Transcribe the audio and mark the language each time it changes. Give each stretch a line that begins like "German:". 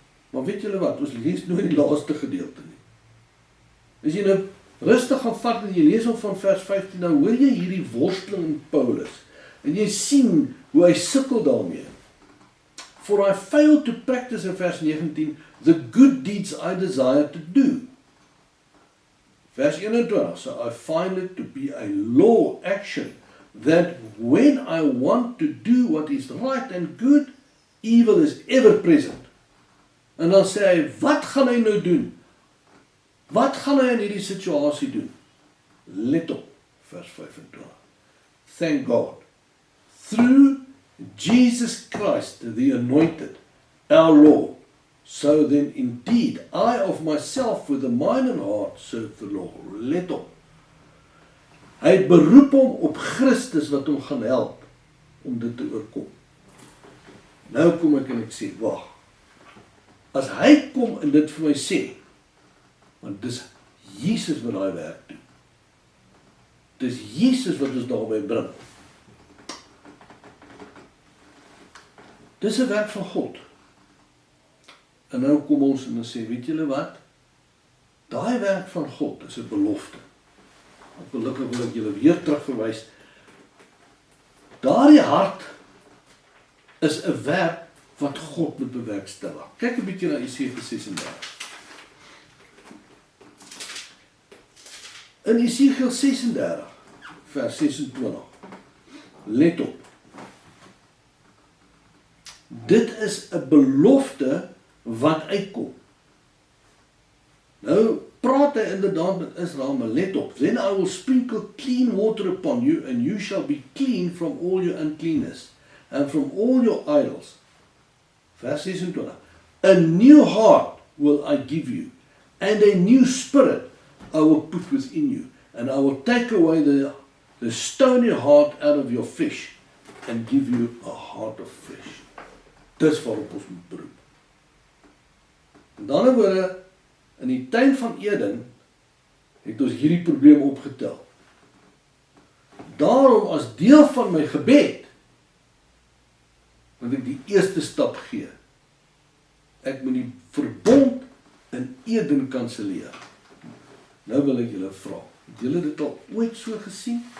Afrikaans: Maar weet julle wat, ons lees nooit die laaste gedeelte nie. As jy nou rustig gaan vat en jy lees op van vers 15, dan hoor jy hierdie worsteling in Paulus. En jy sien hoe hy sukkel daarmee.
English: For I fail to practice in vers 19, the good deeds I desire to do. Vers 21, so I find it to be a law action, that when I want to do what is right and good, evil is ever present.
Afrikaans: En dan sê hy, wat gaan hy nou doen? Wat gaan hy in hierdie situasie doen? Let op, vers 25.
English: Thank God, through Jesus Christ, the anointed, our Lord, so then indeed I of myself with a mind and heart serve the Lord.
Afrikaans: Let op. Hy het beroep hom op Christus wat hom gaan help om dit te oorkom. Nou kom ek en ek sê, wag. As hy kom en dit vir my sê, want dis Jesus wat daai werk doen. Dis Jesus wat ons daarby bring. Dis 'n werk van God. En nou kom ons en sê, weet julle wat? Daai werk van God is 'n belofte. Gelukkig wil ek julle weer terugverwys. Daardie hart is 'n werk wat God moet bewerkstellig. Kyk 'n bietjie na Jesaja 36. In Jesaja 36, vers 26. Let op. Dit is 'n belofte wat uitkom. Nou praat hy inderdaad met Israel, maar let op.
English: Then I will sprinkle clean water upon you, and you shall be clean from all your uncleanness, and from all your idols.
Afrikaans: Vers 26.
English: A new heart will I give you, and a new spirit I will put within you, and I will take away the stony heart out of your flesh, and give you a heart of flesh.
Afrikaans: Dis waarop ons moet beroep. En dan woorde, in die tuin van Eden, het ons hierdie probleem opgetel. Daarom as deel van my gebed, moet ek die eerste stap gee. Ek moet die verbond in Eden kanselleer. Nou wil ek julle vra, het julle dit al ooit so gesien?